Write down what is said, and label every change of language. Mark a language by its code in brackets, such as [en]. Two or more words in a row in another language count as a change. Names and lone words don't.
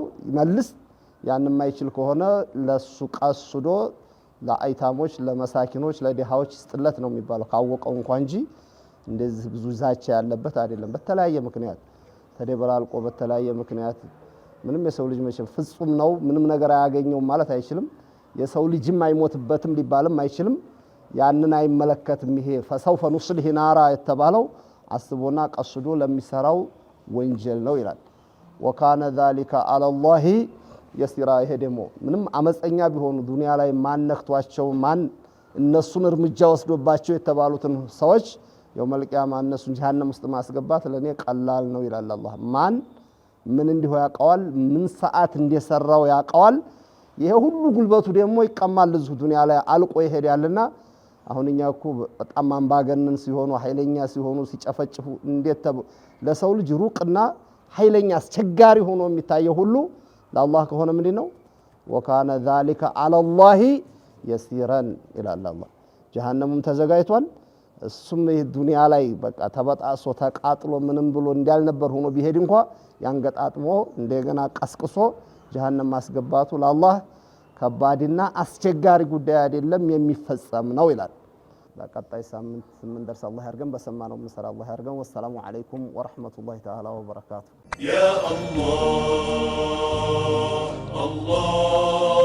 [am] ይመልስ። ያን የማይችል ከሆነ ለሱ ቀስዶ ለአይታሞች ለመሳኪኖች ለዲሃዎች ይስጥለት ነው የሚባለው ካወቀው እንኳን እንጂ እንደዚህ ብዙ ዛቻ ያለበት አይደለም። በተለያየ ምክንያት ተደበላልቆ በተለያየ ምክንያት ምንም የሰው ልጅ መቼም ፍጹም ነው ምንም ነገር አያገኘው ማለት አይችልም። የሰው ልጅም አይሞትበትም ሊባልም አይችልም። ያንን አይመለከትም። ይሄ [ar] فسوف نصليه نارا [am] የተባለው አስቦና ቀስዶ ለሚሰራው ወንጀል ነው ይላል። [ar] وكان ذلك على الله يسيرا [am] ይሄ ደግሞ ምንም አመፀኛ ቢሆኑ ዱንያ ላይ ማን ነክቷቸው ማን እነሱን እርምጃ ወስዶባቸው የተባሉትን ሰዎች የውመል ቂያማ እነሱን ጀሃነም ውስጥ ማስገባት ለኔ ቀላል ነው ይላል አላህ። ማን ምን እንዲሁ ያቀዋል ምን ሰዓት እንደሰራው ያቀዋል። ይሄ ሁሉ ጉልበቱ ደግሞ ይቀማል እዚህ ዱንያ ላይ አልቆ ይሄዳልና አሁንኛ እኮ በጣም አንባገነን ሲሆኑ ኃይለኛ ሲሆኑ ሲጨፈጭፉ እንዴት ለሰው ልጅ ሩቅና ኃይለኛ አስቸጋሪ ሆኖ የሚታየው ሁሉ ለአላህ ከሆነ ምንድነው [ar] وكان ذلك على الله يسيرا [am] ይላል አላህ። ጀሃነሙም ተዘጋጅቷል። እሱም ዱንያ ላይ በቃ ተበጣሶ ተቃጥሎ ምንም ብሎ እንዳልነበር ሆኖ ቢሄድ እንኳን ያንገጣጥሞ እንደገና ቀስቅሶ ጀሃነም ማስገባቱ ለአላህ ከባድና አስቸጋሪ ጉዳይ አይደለም የሚፈጸም ነው ይላል። በቀጣይ ሳምንት ምን ደርስ አላህ ያርገን በሰማነው ምን ሰራ አላህ ያርገን። [ar] والسلام عليكم ورحمة الله تعالى وبركاته። يا الله الله